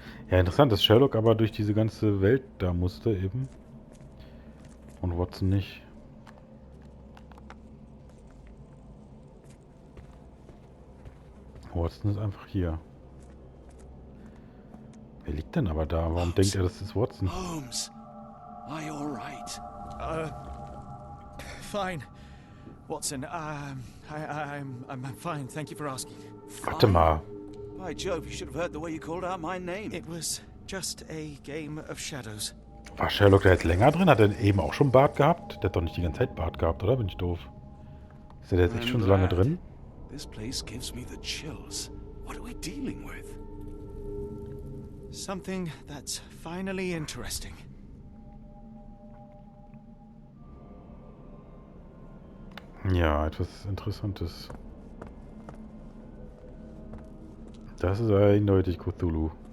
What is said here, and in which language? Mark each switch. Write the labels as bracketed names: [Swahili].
[German] Ja, interessant, dass Sherlock aber durch diese ganze Welt da musste eben. Und Watson nicht. Watson ist einfach hier. Wer liegt denn aber da? Warum denkt er, das ist Watson? [English] Holmes, are you all right? Fine. Watson, I'm fine. Thank you for asking. [German] Warte mal. [English] By Jove, you should have heard the way you called out my name. It was just a game of shadows. [German] War Sherlock da jetzt länger drin? Hat er eben auch schon Bart gehabt? Der hat doch nicht die ganze Zeit Bart gehabt, oder? Bin ich doof? Ist der jetzt echt schon so lange drin? [English] This place gives me the chills. What are we dealing with? Something that's finally interesting. [German] Ja, etwas Interessantes. Das ist eindeutig Cthulhu.